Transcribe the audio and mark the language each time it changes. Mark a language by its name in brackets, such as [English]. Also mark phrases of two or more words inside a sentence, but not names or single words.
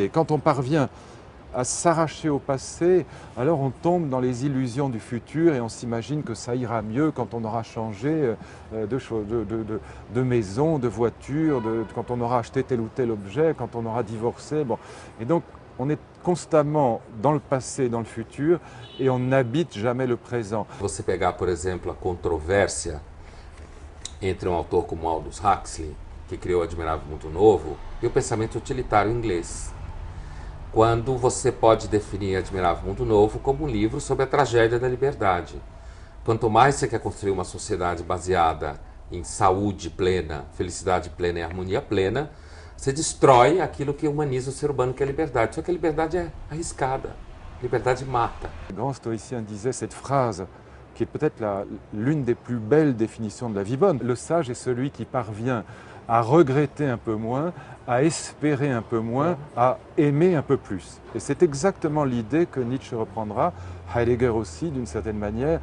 [French] Et quand on parvient à s'arracher au passé, alors on tombe dans les illusions du futur et on s'imagine que ça ira mieux quand on aura changé de maison, de voiture, quand on aura acheté tel ou tel objet, quand on aura divorcé. Bon. Et donc, on est constamment dans le passé et dans le futur et on n'habite jamais le présent. [Portuguese] Você pegar, por exemplo, a controvérsia entre um autor como Aldous Huxley, que criou o Admirável Mundo Novo, e o pensamento utilitário inglês. Quando você pode definir Admirável Mundo Novo como um livro sobre a tragédia da liberdade. Quanto mais você quer construir uma sociedade baseada em saúde plena, felicidade plena e harmonia plena, você destrói aquilo que humaniza o ser humano, que é a liberdade. Só que a liberdade é arriscada, a liberdade mata. [French] Le grand stoïcien disait cette phrase, qui est peut-être l'une des plus belles définitions de la vie bonne. Le sage est celui qui parvient à regretter un peu moins, à espérer un peu moins, à aimer un peu plus. Et c'est exactement l'idée que Nietzsche reprendra, Heidegger aussi d'une certaine manière.